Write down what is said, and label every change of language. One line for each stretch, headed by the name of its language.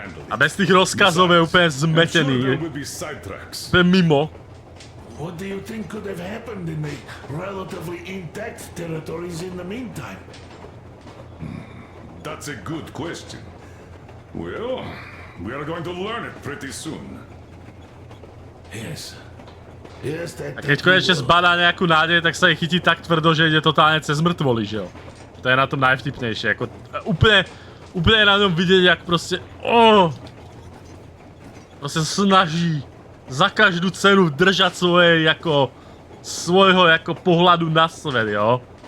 Czech: A bez těch rozkazů je úplně zmetený. Úplně mimo.
English: What do you think could have happened in the relatively intact territories in the meantime? That's a good question. Well, we are going to learn it pretty soon. Yes.
Slovak: A keď konečne zbadá nejakú nádej, tak sa jej chytí tak tvrdo, že ide totálne cez mŕtvoly, že jo.
Czech: To je na tom najvtipnejšie, jako úplně na něm vidět, jak prostě, prostě snaží za každou cenu držet svoje jako, svojho jako pohľadu na svět, jo.